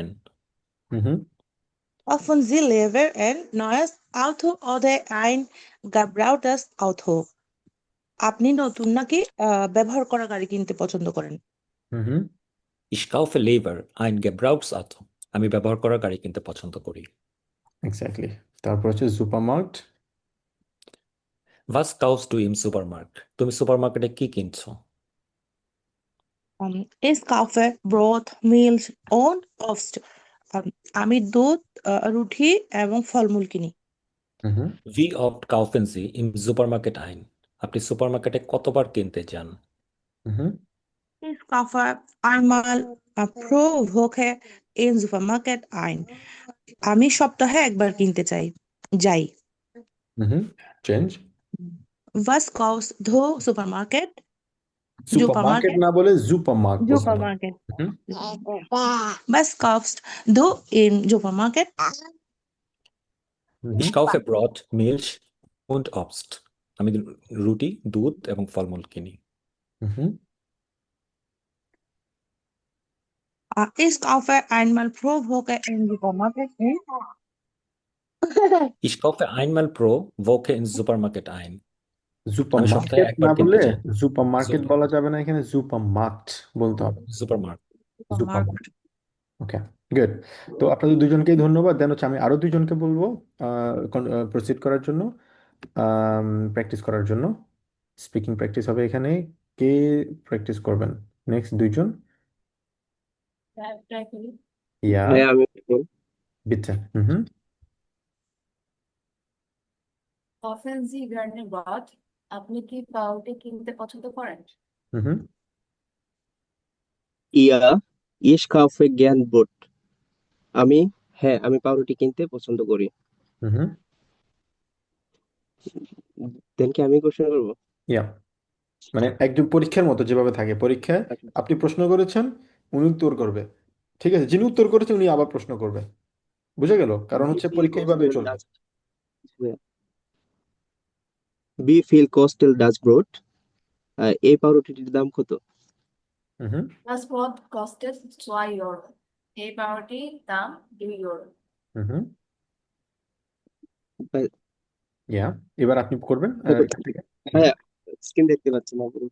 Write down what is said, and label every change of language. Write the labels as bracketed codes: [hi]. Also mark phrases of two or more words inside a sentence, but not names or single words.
[de] Mhm. Kaufen Sie lieber ein neues Auto oder ein gebrauchtes Auto? [bn] আপনি নতুন নাকি ব্যবহার করা গাড়ি কিনতে পছন্দ করেন? Mhm. [de] Ich kaufe lieber ein Gebrauchsauto. [bn] আমি ব্যবহার করা গাড়ি কিনতে পছন্দ করি। এক্স্যাক্টলি। তারপর হচ্ছে সুপারমার্কেট। [de] Was kaufst du im Supermarkt? [bn] তুমি সুপারমার্কেটে কি কিনছো? [de] Ich kaufe Brot, Milch und Obst. [bn] আমি দুধ, রুটি এবং ফলমূল কিনি। হুম [de] Wie oft kaufen Sie im Supermarkt ein? [bn] আপনি সুপারমার্কেটে কতবার কিনতে যান? হুম [de] Ich kaufe einmal pro Woche im Supermarkt ein. [bn] আমি সপ্তাহে একবার কিনতে যাই। হুম চেঞ্জ। [de] Was kaufst du Supermarket? [bn] সুপারমার্কেট [de] Supermarket? [bn] না বলে জুপারমার্কেট বলতে হবে। [de] Supermarket. হুম Was kaufst du im Supermarket? Ich kaufe Brot, Milch und Obst. [bn] আমি রুটি, দুধ এবং ফলমূল কিনি। হুম [de] Ich kaufe einmal pro Woche im Supermarket. Ich kaufe einmal pro Woche ins Supermarket ein. [bn] আমি সপ্তাহে সুপারমার্কেট একবার না কিনতে বলে যাই। সুপারমার্কেট বলা যাবে না, এখানে সুপারমার্কেট বলতে হবে। সুপারমার্কেট। সুপারমার্কেট। [en] okay, good. [bn] তো আপনাদের দুজনকেই ধন্যবাদ। দেন হচ্ছে আমি আরো দুজনকে বলবো প্রসিড করার জন্য, প্র্যাকটিস করার জন্য। [en] speaking practice [bn] হবে এখানে। কে প্র্যাকটিস করবেন নেক্সট? দুইজন। ট্রাই করি। ইয়া, ভাইয়া আমি [de] বিtte। হুম Kaufen Sie gerne Brot? [bn] আপনি কি পাউরুটি কিনতে পছন্দ করেন? হুম [de] ইয়া ich kaufe gern Brot. [bn] আমি পাউরুটি কিনতে পছন্দ করি। হুম দেন কি আমি কোশ্চেন করবো? ইয়া, মানে একদম পরীক্ষার মতো যেভাবে থাকে পরীক্ষায়। আচ্ছা। আপনি প্রশ্ন করেছেন, উনি উত্তর করবে। ঠিক আছে, যিনি উত্তর করেছেন উনি আবার প্রশ্ন করবে। বুঝে গেল? কারণ [de] Wie [bn] হচ্ছে [de] viel [bn] পরীক্ষা এইভাবেই [de] kostet [bn] চলবে। [de] das? Wie viel kostet das Brot? [bn] এই পাউরুটিটির দাম কত? হুম [de] Das Brot kostet 2 Euro. [bn] এই পাউরুটির দাম 2 ইউরো। হুম ভাই- ইয়া, এবার আপনি করবেন ভাই- এখান থেকে। ভাইয়া স্ক্রিন দেখতে পাচ্ছি না পুরো।